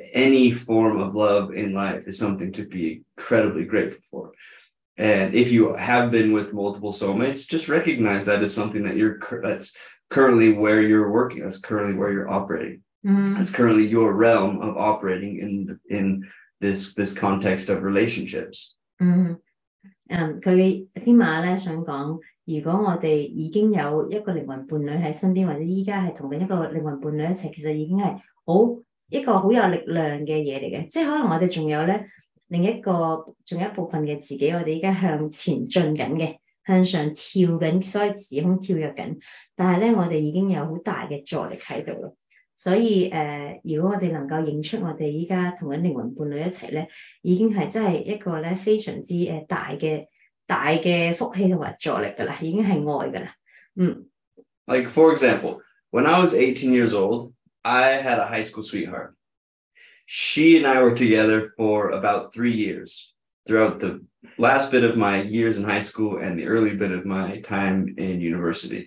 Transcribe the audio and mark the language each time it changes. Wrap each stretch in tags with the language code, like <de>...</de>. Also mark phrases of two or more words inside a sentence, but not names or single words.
<en>Any form of love in life is something to be incredibly grateful for.And if you have been with multiple soulmates, just recognize that as something that that's currently where you're working. That's currently where you're operating. That's currently your realm of operating in this context of relationships.</en> <yue>佢天馬咧想講，如果我哋已經有一個靈魂伴侶喺身邊，或者依家係同緊一個靈魂伴侶一齊，其實已經係一個好有力量嘅嘢嚟嘅。即係可能我哋仲有咧。仲有一部分嘅自己，我哋依家向前進緊嘅，向上跳緊，所以時空跳躍緊。但係咧，我哋已經有好大嘅助力喺度咯。所以如果我哋能夠認出我哋依家同緊靈魂伴侶一齊咧，已經係真係一個咧非常之大嘅福氣同埋助力噶啦，已經係愛噶啦。</yue> <en>Like for example, when I was 18 years old, I had a high school sweetheart.She and I were together for about 3 years throughout the last bit of my years in high school and the early bit of my time in university.</en>